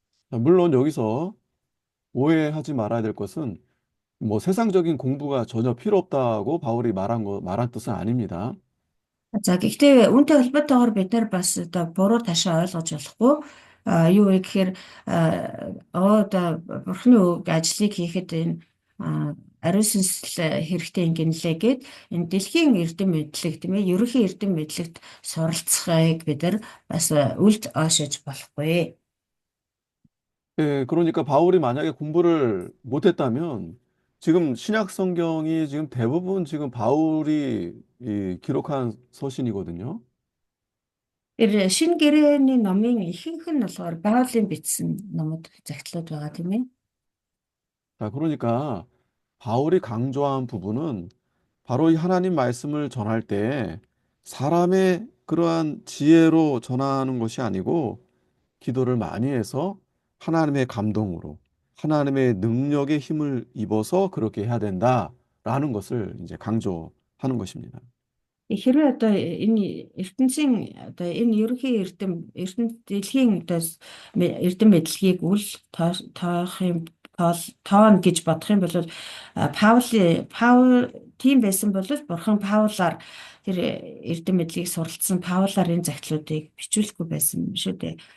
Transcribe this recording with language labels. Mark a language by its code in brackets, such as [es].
[ko] 물론 여기서 오해하지 말아야 될 것은 뭐 세상적인 공부가 전혀 필요 없다고 바울이 말한 뜻은 아닙니다. [mn] За гэхдээ үүнтэй холбоотойгоор бид нар бас одоо буруу ташаа ойлгож болохгүй. Юу вэ гэхээр одоо бурхны үг ажлыг хийхэд энэ ариун сүнслэл хэрэгтэй юм гинлээ гэд энэ дэлхийн эрдэм мэдлэг тийм ээ ерөнхий эрдэм мэдлэгт суралцахыг бид нар бас үлд оошиж болохгүй. [ko] 그러니까 바울이 만약에 공부를 못했다면 지금 신약 성경이 지금 대부분 지금 바울이 기록한 서신이거든요. [mn] Тэр шинэ гэрээний номын ихэнх нь болохоор Паулийн бичсэн номууд загтлууд байгаа тийм ээ. [ko] 자, 그러니까 바울이 강조한 부분은 바로 이 하나님 말씀을 전할 때 사람의 그러한 지혜로 전하는 것이 아니고 기도를 많이 해서 하나님의 감동으로 하나님의 능력의 힘을 입어서 그렇게 해야 된다라는 것을 이제 강조하는 것입니다. [mn] Хэрвээ одоо энэ ертөнцийн одоо энэ ерөнхий дэлхийн одоо эрдэм мэдлэгийг үл тоох юм тоон гэж бодох юм бол Паул тийм байсан бол бурхан Паулаар тэр эрдэм мэдлэгийг суралцсан Паулаар энэ загтлуудыг бичүүлэхгүй байсан юм шүү дээ.